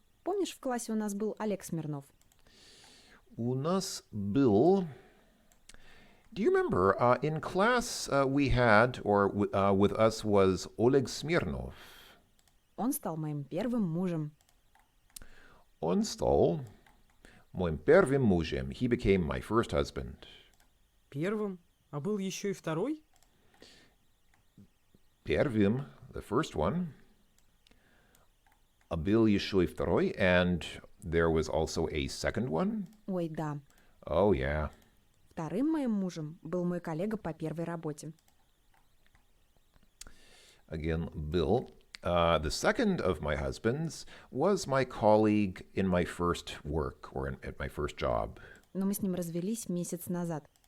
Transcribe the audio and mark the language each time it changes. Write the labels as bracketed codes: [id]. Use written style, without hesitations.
[ru] Помнишь, в классе у нас был Олег Смирнов? У нас был. [en] Do you remember in class we had, or with us was Oleg Smirnov? [ru] Он стал моим первым мужем. Он стал моим первым мужем. [en] He became my first husband. [ru] Первым? А был еще и второй? Первым, [en] the first one. [ru] А был еще и второй, [en] and there was also a second one. [ru] Ой, да. [en] Oh, yeah. [ru] Вторым моим мужем был мой коллега по первой работе. [en] Again, Bill. The second of my husbands was my colleague in my first work, or at my first job. [ru] Но мы с ним развелись месяц назад.